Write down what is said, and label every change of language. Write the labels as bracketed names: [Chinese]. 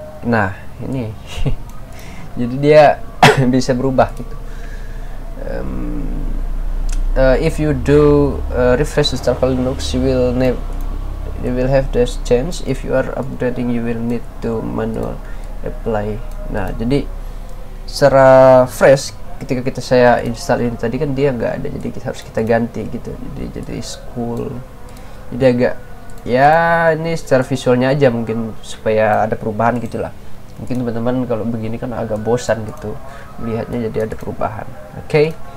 [Indonesian] Nah, ini jadi dia bisa berubah gitu. [English] If you do refresh install Linux, you will have this change. If you are upgrading, you will need to manual apply. [Indonesian] Nah, jadi secara fresh ketika saya install ini tadi kan dia nggak ada, jadi harus kita ganti gitu. Jadi school. Jadi agak ya, ini secara visualnya aja mungkin supaya ada perubahan gitulah. Mungkin teman-teman kalau begini kan agak bosan gitu melihatnya, jadi ada perubahan. Oke.